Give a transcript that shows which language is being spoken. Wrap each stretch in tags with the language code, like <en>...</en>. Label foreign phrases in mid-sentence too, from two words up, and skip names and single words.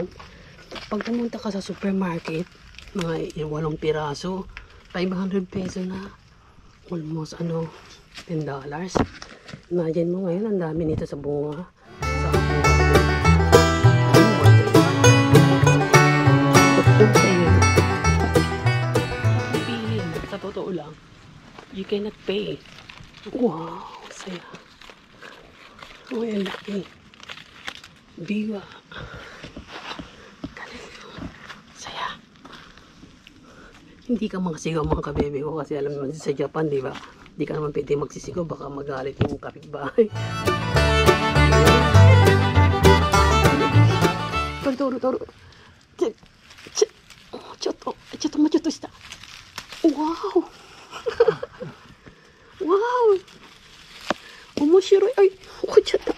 <tl>Pag pumunta ka sa supermarket, mga 8 piraso, 500 peso na.</tl> <en>Almost $10.</en> <tl>Imagine mo ngayon, ang dami nito sa bunga. Sa sa totoo lang,</tl> <en>you cannot pay.</en> <tl>Wow, saya. Oh, ang laki.</tl> <ja>Biwa. Saya.</ja> <tl>Hindi ka makasigaw mga kabebe ko kasi alam naman sa Japan, di ba? Hindi ka naman pwede magsisigaw, baka magalit yung kapitbahay.</tl> <ja>Toro. Chotoした. Wow. Wow. 面白い. Ay, 落ちちゃった.</ja>